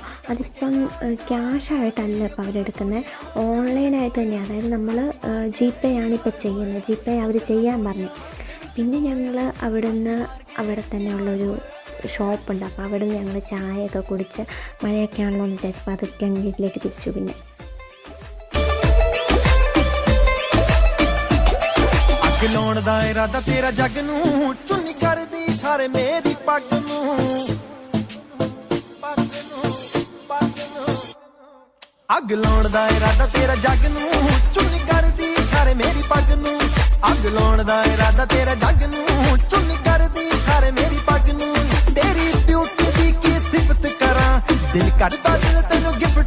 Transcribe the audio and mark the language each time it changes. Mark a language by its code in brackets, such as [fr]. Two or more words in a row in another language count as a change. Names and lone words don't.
[ml] അതിപ്പം ക്യാഷായിട്ടല്ല ഇപ്പം അവരെടുക്കുന്നത്, ഓൺലൈനായിട്ട് തന്നെയാണ്. അതായത് നമ്മൾ GPay ആണിപ്പോൾ ചെയ്യുന്നത്. GPay അവർ ചെയ്യാൻ പറഞ്ഞു. പിന്നെ ഞങ്ങൾ അവിടെ തന്നെയുള്ളൊരു ഷോപ്പുണ്ട്, അപ്പോൾ അവിടെ നിന്ന് ഞങ്ങൾ ചായയൊക്കെ കുടിച്ച് മഴയൊക്കെ ആണല്ലോ എന്ന് വിചാരിച്ചപ്പോൾ അതൊക്കെ വീട്ടിലേക്ക് തിരിച്ചു. പിന്നെ [pa] ਲਾਉਣ ਦਾ ਇਰਾਦਾ ਤੇਰਾ ਜੱਗ ਨੂੰ ਚੁੰਨੀ ਕਰਦੀ ਇਸ਼ਾਰੇ ਮੇਰੀ ਪੱਗ ਨੂੰ ਅੱਗ ਲਾਉਣ ਦਾ ਇਰਾਦਾ ਤੇਰਾ ਜੱਗ ਨੂੰ ਚੁੰਨੀ ਕਰਦੀ ਇਸ਼ਾਰੇ ਮੇਰੀ ਪੱਗ ਨੂੰ ਅੱਗ ਲਾਉਣ ਦਾ ਇਰਾਦਾ ਤੇਰਾ ਜੱਗ ਨੂੰ ਚੁੰਨੀ ਕਰਦੀ ਇਸ਼ਾਰੇ ਮੇਰੀ ਪੱਗ ਨੂੰ ਤੇਰੀ ਬਿਊਟੀ ਦੀ ਕੀ ਸਿਫਤ ਕਰਾਂ ਦਿਲ ਕਰਦਾ ਦਿਲ ਤੈਨੂੰ